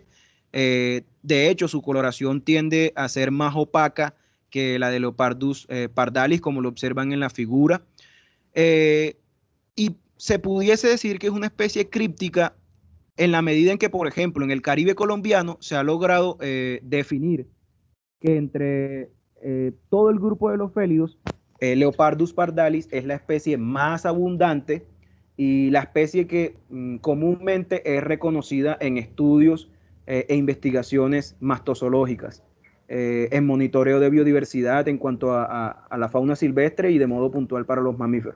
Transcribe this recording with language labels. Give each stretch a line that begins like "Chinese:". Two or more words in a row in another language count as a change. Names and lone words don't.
Spanish: De hecho, su coloración tiende a ser más opaca que la de Leopardus pardalis, como lo observan en la figura. Eh, y se pudiese decir que es una especie críptica en la medida en que, por ejemplo, en el Caribe colombiano se ha logrado definir que entre todo el grupo de los félidos, Leopardus pardalis es la especie más abundante y la especie que comúnmente es reconocida en estudios e investigaciones mastozoológicas, en monitoreo de biodiversidad en cuanto a la fauna silvestre y de modo puntual para los mamíferos.